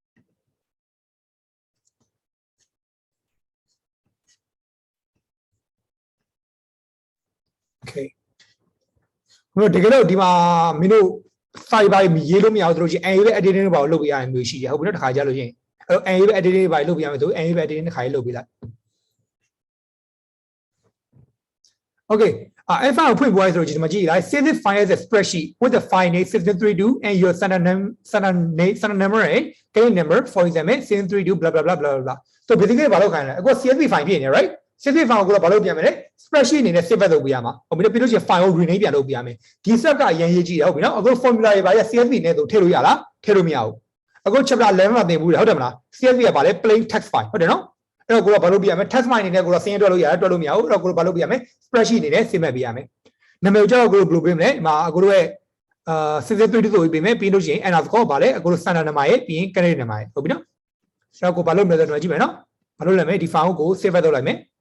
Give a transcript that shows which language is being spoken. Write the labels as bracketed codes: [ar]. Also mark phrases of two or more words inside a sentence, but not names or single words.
[my] โอเคမင်းတို့တကယ်လို့ဒီမှာမင်းတို့ file ပါရေးလို့မရဘူးဆိုလို့ရှိရင် AE ပဲ editing ဘာလို့လုပ်ပြရမျိုးရှိတယ်ဟုတ်ပြီနော်တစ်ခါကြာလို့ရှိရင်အဲ့ AE ပဲ editing ဘာလုပ်ပြရမယ်ဆို AE ပဲ editing တစ်ခါရေးလုပ်ပြလိုက် Okay file ကိုဖွင့်ပွားရဆိုတော့ဒီမှာကြည့်လိုက် [en] save this file as a spreadsheet with the file name 732 and your standard number and case number for example 732 blah blah blah blah blah so basically [my] ဘာလုပ်ခိုင်းလဲအခု CSV file ဖြစ်နေ right CSV file ကိုဘာလုပ်ပြန်မလဲ spreadsheet အနေနဲ့ save လုပ်ပြရမှာဟုတ်ပြီပြီးလို့ရှိရင် file ကို rename ပြန်လုပ်ပြရမယ်ဒီ step ကအရင်ရေးကြည့်ရဟုတ်ပြီနော်အခု formula တွေဘာလဲ CSV နဲ့ဆိုထည့်လို့ရလားထည့်လို့မရဘူးအခု chapter 11မှာသင်ဘူးလေဟုတ်တယ်မလား CSV ကဘာလဲ [en] plain text file [my] ဟုတ်တယ်နော်အဲ့တော့ကိုကဘာလုပ်ပြရမလဲ [en] text file [my] အနေနဲ့ကိုကစင်းတွက်လို့ရတယ်တွက်လို့မရဘူးအဲ့တော့ကိုကဘာလုပ်ပြရမလဲ spreadsheet အနေနဲ့ save ပြရမယ်နာမည်ကြောက်ကိုဘယ်လိုပေးမလဲဒီမှာအကိုတို့ရဲ့63ဆိုပြီးပေးမယ်ပြီးလို့ရှိရင်အဲ့ဒါကောဘာလဲအကိုတို့ [en] standard number [my] ရဲ့ပြီးရင် [en] credit number [my] ရဲ့ဟုတ်ပြီနော်ဆိုတော့ကိုဘာလုပ်မလဲဆိုတော့ကြည့်မယ်နော်ဘာလုပ်လဲမယ်ဒီ file ကို save လုပ်လိုက်မယ်